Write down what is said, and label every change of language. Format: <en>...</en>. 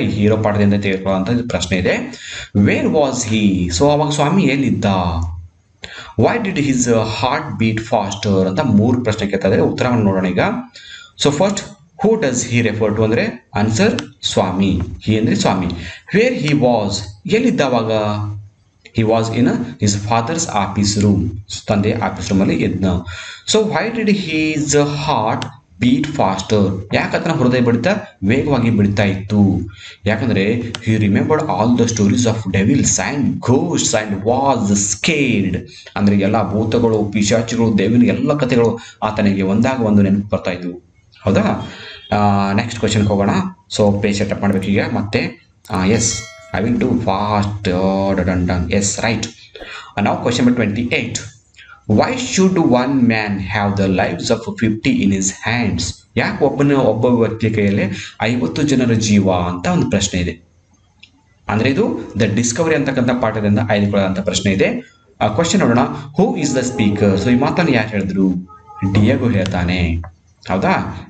<kn>ಈ ಹೀರೋ ಪಾಠದಿಂದ ತೆಗೆದುಕೊಳ್ಳುವಂತ ಪ್ರಶ್ನೆ ಇದೆ.</kn> <en>Where was he?</en> <kn>ಸೊ ಅವಾಗ ಸ್ವಾಮಿ ಎಲ್ಲಿದ್ದ?</kn> <en>why did his heart beat faster</en> <kn>ಅಂತ 3 ಪ್ರಶ್ನೆ ಕೇಳ್ತಾ ಇದ್ದಾರೆ. ಉತ್ತರವನ್ನು ನೋಡೋಣ ಈಗ.</kn> <en>So first, who does he refer to ಅಂದ್ರೆ answer Swami. He ಅಂದ್ರೆ Swami. Where he was,</en> <kn>ಎಲ್ಲಿದ್ದ ಅವಾಗ?</kn> <en>He was in his father's office room.</en> <kn>ತಂದೆ ಆಫೀಸ್ ರೂಮ್ ಅಲ್ಲಿ ಇದ್ನ.</kn> <en>So why did his heart beat faster?</en> <kn>ಯಾಕಂದ್ರೆ ಹೃದಯ ಬಡಿತ ವೇಗವಾಗಿ ಬಿಡ್ತಾ ಇತ್ತು. ಯಾಕಂದ್ರೆ</kn> <en>he remembered all the stories of devils and ghosts and was scared.</en> <kn>ಅಂದ್ರೆ ಎಲ್ಲ ಭೂತಗಳು, ಪಿಶಾಚಿಗಳು, ದೇವಿನ ಎಲ್ಲ ಕಥೆಗಳು ಆತನಿಗೆ ಒಂದಾಗ ಒಂದು ನೆನಪು ಬರ್ತಾ ಇದ್ವು. ಹೌದಾ? ನೆಕ್ಸ್ಟ್ ಕ್ವೆಶ್ಚನ್ ಹೋಗೋಣ. ಸೊ ಪೇಜ್ ಸೆಟಪ್ ಮಾಡ್ಬೇಕು ಈಗ ಮತ್ತೆ.</kn> <en>Yes, I will do fast. Done. Yes, right. Now question number 28. Why should one man have the lives of 50 in his hands?</en> <kn>ಯಾಕೆ ಒಬ್ಬ ವ್ಯಕ್ತಿ ಕೈಯಲ್ಲಿ 50 ಜನರ ಜೀವ ಅಂತ ಒಂದು ಪ್ರಶ್ನೆ ಇದೆ. ಅಂದ್ರೆ ಇದು ದ ಡಿಸ್ಕವರಿ ಅಂತಕ್ಕಂಥ ಪಾಠದಿಂದ ಆಯ್ದುಕೊಳ್ಳುವಂತ ಪ್ರಶ್ನೆ ಇದೆ. ಕ್ವಶನ್ ನೋಡೋಣ.</kn> <en>Who is the speaker?</en> <kn>So ಈ ಮಾತನ್ನು ಯಾರು ಹೇಳಿದ್ರು? ಡಿಯಾಗೋ ಹೇಳ್ತಾನೆ. ಹೌದಾ?</kn>